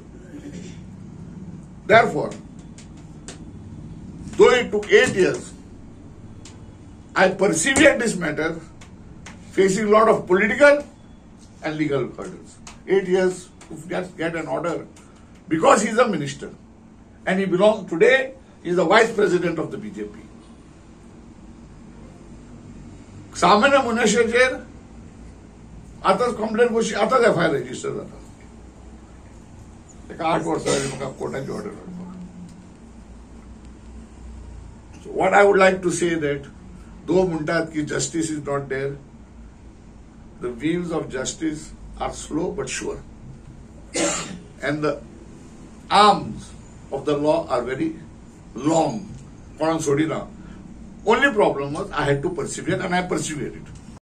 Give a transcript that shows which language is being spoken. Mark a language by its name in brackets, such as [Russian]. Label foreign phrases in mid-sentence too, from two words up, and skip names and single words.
[English] Therefore, though it took 8 years, I persevered this matter, facing a lot of political and legal hurdles. 8 years to get an order, because he is a minister, and he belongs today. He is the vice president of the BJP. [Konkani] सामान्य मनुष्याचेर आताच कंप्लेंट कशी आताच FIR रजिस्टर जाता. ताका 8 वर्सां जाली म्हाका कोर्टाची ऑर्डर हाडपाक. [English] So what I would like to say that though [Konkani] म्हणटात की [English] justice is not there, the wheels of justice are slow but sure, and the arms of the law are very long. Only problem was I had to persevere, and I persevered it.